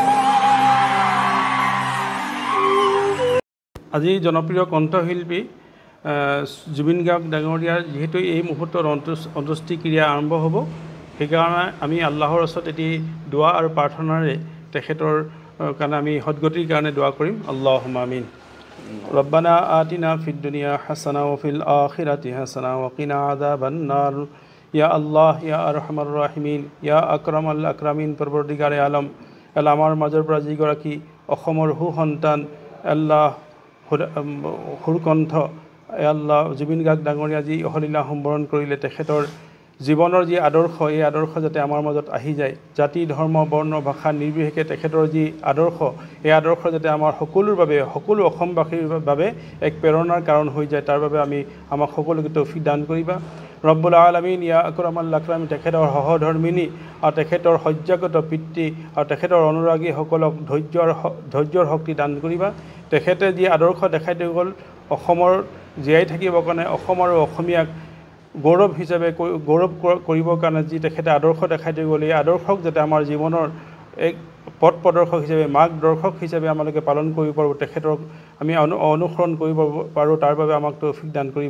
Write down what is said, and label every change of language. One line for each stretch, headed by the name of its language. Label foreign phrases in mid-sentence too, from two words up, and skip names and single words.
Assamese: আজি জনপ্ৰিয় কণ্ঠশিল্পী জুবিন গাৰ্গ ডাঙৰীয়াৰ যেহেতু এই মুহূৰ্তত অন্ত্যেষ্টিক্ৰিয়া আৰম্ভ হ'ব, সেইকাৰণে আমি আল্লাহৰ ওচৰত এটি দোৱা আৰু প্ৰাৰ্থনাৰে তেখেতৰ কাৰণে আমি সদ্গতিৰ কাৰণে দোৱা কৰিম।
Arabic: اللهم آمين. ربنا آتنا في الدنيا حسنة وفي الآخرة حسنة وقنا عذاب النار. يا الله يا أرحم الراحمين يا أكرم الأكرمين.
Assamese: পৰৱৰ্তীগাৰে আলম আল্লাহ, আমাৰ মাজৰ পৰা যিগৰাকী অসমৰ সুসন্তান আল্লাহ সুৰকণ্ঠ আল্লাহ জুবিন গাৰ্গ ডাঙৰীয়া যি অহলীলা সম্বৰণ কৰিলে, তেখেতৰ জীৱনৰ যি আদৰ্শ, এই আদৰ্শ যাতে আমাৰ মাজত আহি যায়। জাতি ধৰ্ম বৰ্ণ ভাষা নিৰ্বিশেষে তেখেতৰ যি আদৰ্শ, এই আদৰ্শ যাতে আমাৰ সকলোৰ বাবে, সকলো অসমবাসীৰ বাবে এক প্ৰেৰণাৰ কাৰণ হৈ যায়, তাৰ বাবে আমাক সকলোকে তৌফিক দান কৰিবা।
Arabic: رب العالمين يا أكرم الأكرمين.
Assamese: তেখেতৰ সহধৰ্মিনী আৰু তেখেতৰ সহ্যাগত পিতৃ আৰু তেখেতৰ অনুৰাগীসকলক ধৈৰ্যৰ শক্তি দান কৰিবা। তেখেতে যি আদৰ্শ দেখাই থৈ গ'ল, অসমৰ জীয়াই থাকিবৰ কাৰণে, অসম আৰু অসমীয়াক গৌৰৱ হিচাপে গৌৰৱ কৰিবৰ কাৰণে যি তেখেতে আদৰ্শ দেখাই থৈ গ'ল, এই আদৰ্শক যাতে আমাৰ জীৱনৰ এক পথ প্ৰদৰ্শক হিচাপে, মাৰ্গদৰ্শক হিচাপে আমালোকে পালন কৰিব পাৰোঁ, তেখেতক আমি অনুসৰণ কৰিব পাৰোঁ, তাৰ বাবে আমাক তৌফিক দান কৰিবা।